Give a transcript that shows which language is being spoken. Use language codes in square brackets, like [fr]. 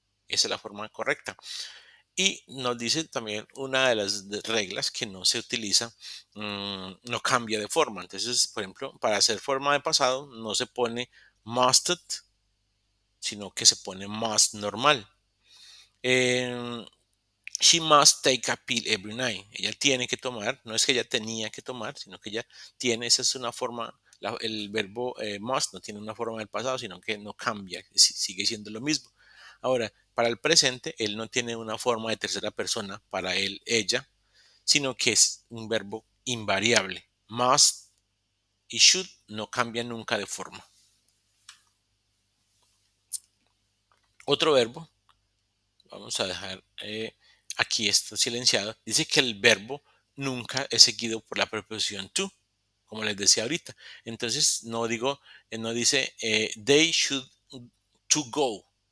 [es] Esa es la forma correcta. Y nos dice también una de las reglas que no se utiliza, no cambia de forma. Entonces, por ejemplo, para hacer forma de pasado no se pone must'd, sino que se pone must normal. [en] She must take a pill every night. [es] Ella tiene que tomar, no es que ella tenía que tomar, sino que ella tiene, esa es una forma, el verbo must no tiene una forma del pasado, sino que no cambia, sigue siendo lo mismo. Ahora, para el presente, él no tiene una forma de tercera persona para él, ella, sino que es un verbo invariable. Must y should no cambian nunca de forma. Otro verbo, vamos a dejar aquí esto silenciado, dice que el verbo nunca es seguido por la preposición to, como les decía ahorita. Entonces no digo, no dice [en] they should to go.